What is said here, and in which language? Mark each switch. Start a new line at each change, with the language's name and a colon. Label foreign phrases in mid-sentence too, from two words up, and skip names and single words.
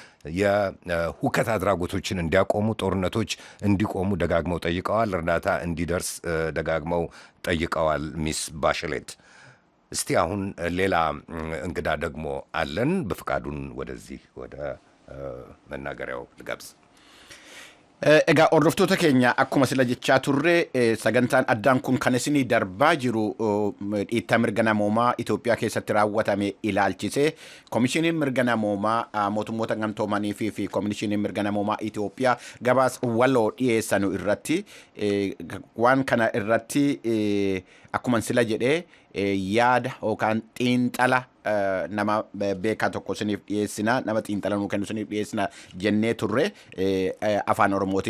Amharic: የሁከት አድራጎቶችን እንዲያቆሙ፣ ጦርነቶች እንዲቆሙ ደጋግመው ጠይቀዋል። እርዳታ እንዲደርስ ደጋግመው ጠይቀዋል ሚስ ባችለት። እስቲ አሁን ሌላ እንግዳ ደግሞ አለን። በፍቃዱን ወደዚህ ወደ መናገሪያው ልጋብዝ።
Oromo: Egaa hordoftoota keenya akkuma sila jechaa turre sagantaan addaan kun kan isinii darbaa jiru dhiittaa mirga namoomaa Itoophiyaa keessatti raawwatame ilaalchise komishiniin mirga namoomaa mootummoota gamtoomanii fi komishiniin mirga namoomaa Itoophiyaa gabaas waloo dhiyeessanu irratti waan kana irratti akkuma sila jedhee yaada yookaan xiinxala nama beekaa tokko isiniif dhiyeessina, nama xiinxala nuu kennu isiniif dhiyeessina jennee turre afaan Oromootiin.